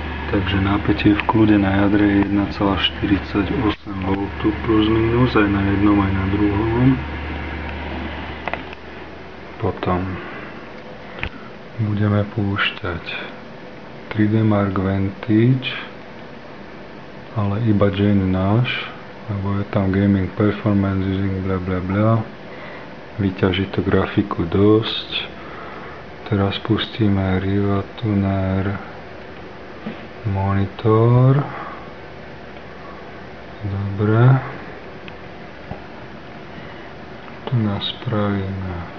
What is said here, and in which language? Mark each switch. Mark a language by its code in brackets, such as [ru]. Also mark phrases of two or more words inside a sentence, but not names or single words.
[sk] Takže napätie v kľude na jadre je 1,48 V plus minus aj na jednom aj na druhom. Potom budeme púšťať 3D Mark Vantage, ale iba Gen náš, lebo je tam [en] gaming performance using bla bla bla. [sk] Vyťaží to grafiku dosť. Teraz pustíme Riva Tuner monitor. Dobre. Tu nás spravíme.